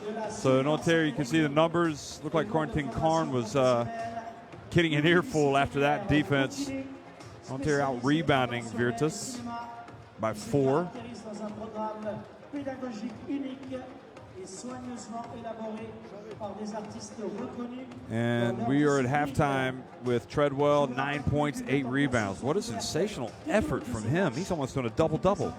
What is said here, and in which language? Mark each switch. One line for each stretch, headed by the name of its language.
English: So Nanterre, you can see the numbers. Look like Corentin Karn was getting an earful after that defense. Nanterre out rebounding Virtus. by 4.
French: Caractérise dans un programme pédagogique unique et soigneusement élaboré par des artistes reconnus.
English: And we are at halftime with Treadwell, 9 points, 8 rebounds. What a sensational effort from him. He's almost doing a double-double.